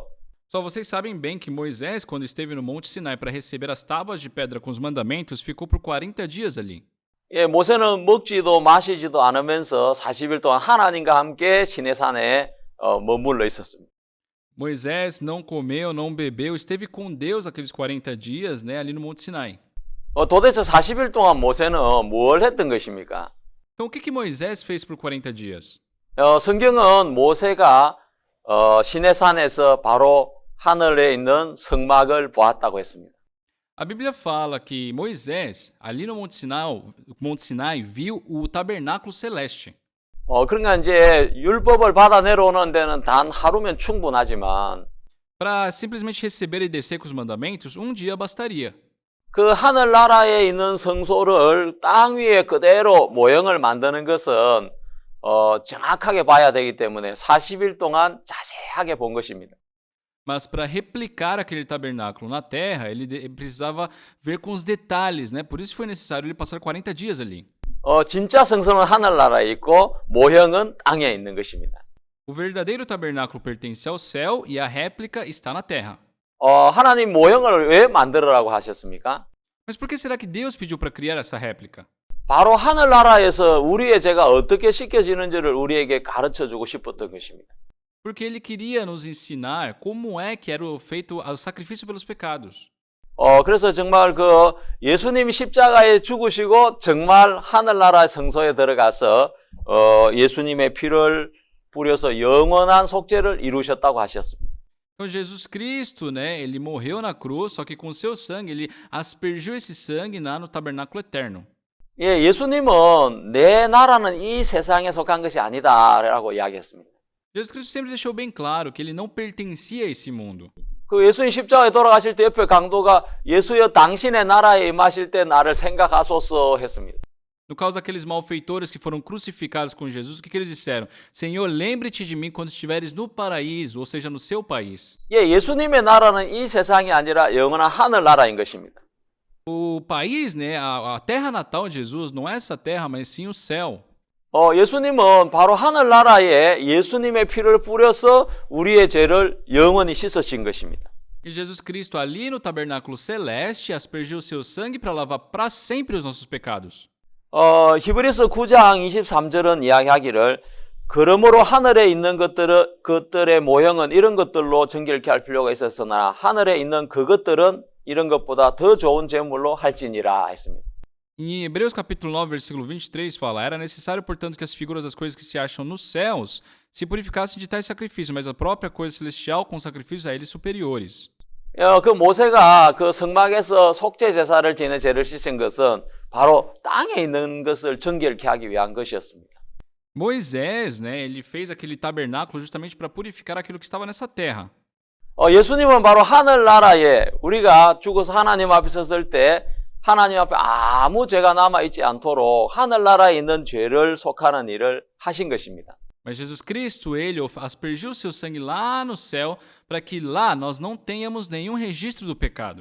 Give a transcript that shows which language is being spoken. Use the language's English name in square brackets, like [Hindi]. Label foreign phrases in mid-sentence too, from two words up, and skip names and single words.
[Portuguese] Só vocês sabem bem que Moisés, quando esteve no Monte Sinai para receber as tábuas de pedra com os mandamentos, ficou por 40 dias ali. [Korean] 예, 모세는 먹지도 마시지도 않으면서 40일 동안 하나님과 함께 시내산에 머물러 있었습니다. [Portuguese] Moisés não comeu, não bebeu, esteve com Deus aqueles 40 dias, né, ali no Monte Sinai. [Korean] 도대체 40일 동안 모세는 뭘 했던 것입니까? [Portuguese] Então o que Moisés fez por 40 dias? [Korean] 성경은 모세가 시내산에서 바로 하늘에 있는 성막을 보았다고 했습니다. [Portuguese] A Bíblia fala que Moisés, ali no Monte Sinai, viu o tabernáculo celeste. [Korean] 그러니까 이제 율법을 받아 내려오는 데는 단 하루면 충분하지만 [Portuguese] Para simplesmente receber e descer com os mandamentos, um dia bastaria. [Korean] 그 하늘나라에 있는 성소를 땅 위에 그대로 모형을 만드는 것은 정확하게 봐야 되기 때문에 40일 동안 자세하게 본 것입니다. [Portuguese] Mas para replicar aquele tabernáculo na terra, ele precisava ver com os detalhes, né? Por isso foi necessário ele passar 40 dias ali. [Korean] 진짜 성소는 하늘나라에 있고 모형은 땅에 있는 것입니다. [Portuguese] O verdadeiro tabernáculo pertence ao céu e a réplica está na terra. [Korean] 하나님 모형을 왜 만들으라고 하셨습니까? [Portuguese] Mas por que será que Deus pediu para criar essa réplica? [Korean] 바로 하늘나라에서 우리의 죄가 어떻게 씻겨지는지를 우리에게 가르쳐주고 싶었던 것입니다. [Portuguese] Porque ele queria nos ensinar como é que era feito o sacrifício pelos pecados. [Korean] 그래서 정말 그 예수님이 십자가에 죽으시고 정말 하늘나라 성소에 들어가서 예수님의 피를 뿌려서 영원한 속죄를 이루셨다고 하셨습니다. [Portuguese] Então Jesus Cristo, né, ele morreu na cruz, só que com seu sangue ele aspergiu esse sangue lá no tabernáculo eterno. [Korean] 예, 예수님은 내 나라는 이 세상에 속한 것이 아니다라고 이야기했습니다. [Portuguese] Jesus Cristo sempre deixou bem claro que ele não pertencia a esse mundo. [Korean] 그 예수님 십자가에 돌아가실 때 옆에 강도가 예수여 당신의 나라에 임하실 때 나를 생각하소서 했습니다. [Portuguese] No caso daqueles malfeitores que foram crucificados com Jesus, o que eles disseram? Senhor, lembre-te de mim quando estiveres no paraíso, ou seja, no seu país. [Korean] 예, 예수님의 나라는 이 세상이 아니라 영원한 하늘 나라인 것입니다. [Portuguese] O país, né, a terra natal de Jesus não é essa terra, mas sim o céu. [Korean] 예수님은 바로 하늘나라에 예수님의 피를 뿌려서 우리의 죄를 영원히 씻으신 것입니다. [Portuguese] E Jesus Cristo ali no tabernáculo celeste aspergiu seu sangue para lavar para sempre os nossos pecados. [Korean] 히브리서 9장 23절은 이야기하기를 그러므로 하늘에 있는 그것들의 모형은 이런 것들로 정결케 할 필요가 있었으나 하늘에 있는 그것들은 이런 것보다 더 좋은 제물로 할지니라 했습니다. [Portuguese] Em Hebreus capítulo 9, versículo 23 fala: Era necessário, portanto, que as figuras das coisas que se acham nos céus se purificassem de tais sacrifícios, mas a própria coisa celestial com sacrifícios a eles superiores. [Korean] 그 모세가 그 성막에서 속죄 제사를 지내 죄를 씻은 것은 바로 땅에 있는 것을 정결케 하기 위한 것이었습니다. [Portuguese] Moisés, né, ele fez aquele tabernáculo justamente para purificar aquilo que estava nessa terra. [Korean] 예수님은 바로 하늘나라에 우리가 죽어서 하나님 앞에 섰을 때 하나님 앞에 아무 죄가 남아있지 않도록 하늘나라에 있는 죄를 속하는 일을 하신 것입니다. [Portuguese] Mas Jesus Cristo, ele aspergiu seu sangue lá no céu para que lá nós não tenhamos nenhum registro do pecado.